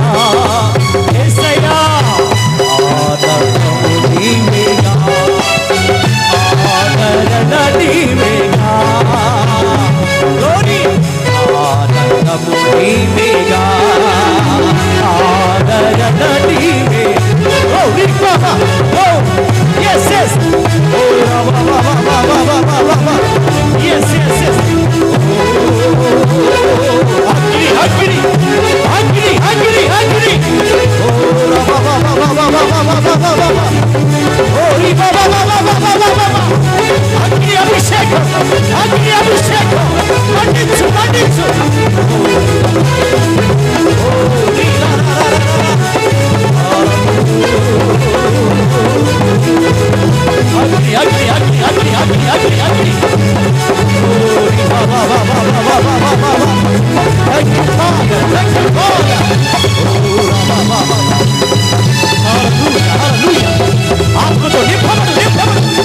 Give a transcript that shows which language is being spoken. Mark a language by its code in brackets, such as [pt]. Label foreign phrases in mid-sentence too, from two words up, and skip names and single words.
[te] యేసయ్యా, ఆదరణము నీవేగా, ఆదరణ నీవేగా, ఆనందము నీవేగా, ఆదరణ నీవే. [en] Yes, yes. Yes, yes, yes. [te] అగ్ని, అగ్ని, అగ్ని, అగ్ని. అగ్ని అభిషేకం, అగ్ని అభిషేకం. మండించు, మండించు. అగ్ని, అగ్ని, అగ్ని, అగ్ని, అగ్ని, అగ్ని, అగ్ని. [en] Thank you, Father. Thank you, Father. Hallelujah, hallelujah. [hi] आपको तो [en] lift up, lift up.